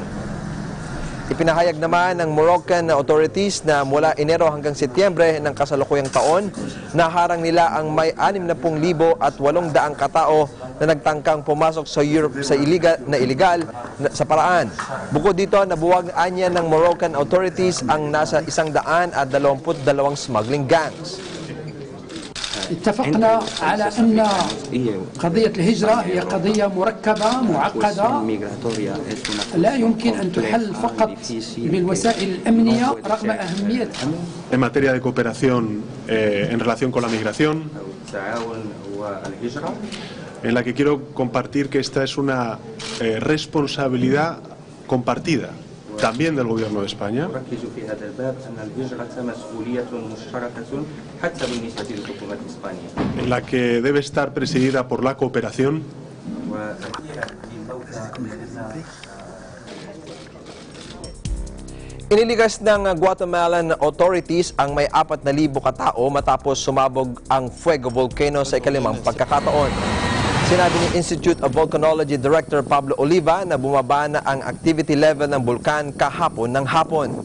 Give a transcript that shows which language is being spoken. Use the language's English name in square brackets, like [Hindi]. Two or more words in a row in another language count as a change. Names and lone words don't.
[Filipino] Ipinahayag naman ng [English] Moroccan authorities [Filipino] na mula Enero hanggang Setyembre ng kasalukuyang taon, naharang nila ang may 60,800 katao na nagtangkang pumasok sa Europe sa illegal sa paraan. Bukod dito, nabuwag anya ng [English] Moroccan authorities [Filipino] ang nasa 122 [English] smuggling gangs. [Arabic] اتفقنا على أن قضية الهجرة هي قضية مركبة معقدة لا يمكن أن تحل فقط بالوسائل الأمنية رغم أهميتها. [Spanish] En materia de cooperación en relación con la migración, en la que quiero compartir que esta es una responsabilidad compartida también del Gobierno de España, en la que debe estar presidida por la cooperación. [Filipino] Iniligas ng [English] Guatemalan authorities [Filipino] ang may 4,000 katao matapos sumabog ang Fuego Volcano sa ikalimang pagkakataon. Sinabi ni Institute of Volcanology Director Pablo Oliva na bumaba na ang [English] activity level [Filipino] ng bulkan kahapon ng hapon.